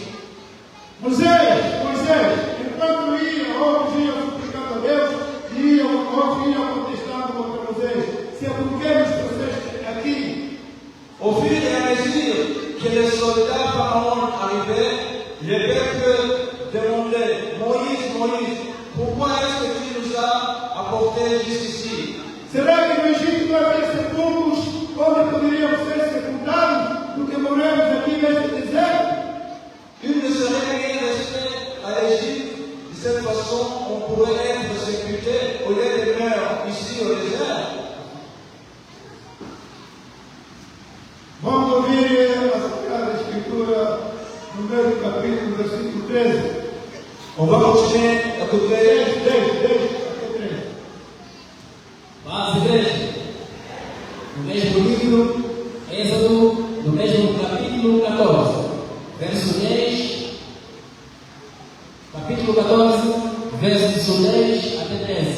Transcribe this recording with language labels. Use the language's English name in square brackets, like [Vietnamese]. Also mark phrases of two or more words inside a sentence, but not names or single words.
[Portuguese] Moisés, Moisés, enquanto iam, outros iam suplicando a Deus, e outros iam protestando contra Moisés. Se é porque nos trouxeste aqui. [French] Au fur et à mesure que les soldats pharaons arrivaient, le peuple demandait, Moïse, Moïse, pourquoi est-ce que tu nous as apportés jusqu'ici? [Portuguese] Será que no Egito não havia sepulcros onde poderíamos ser sepultados do que morremos aqui neste deserto? [French] Il ne serait rien resté à l'Égypte. De cette façon, on pourrait être sépulté au lieu de mourir ici au désert. [Portuguese] Vamos ouvir a Sagrada Escritura no mesmo capítulo, versículo 13. [French] On va continuer à côté. [Portuguese] 10, até 13. Paz, igreja. No mesmo livro, Êxodo, no mesmo capítulo 14, verso 10. Capítulo 14, verso 10 até 13.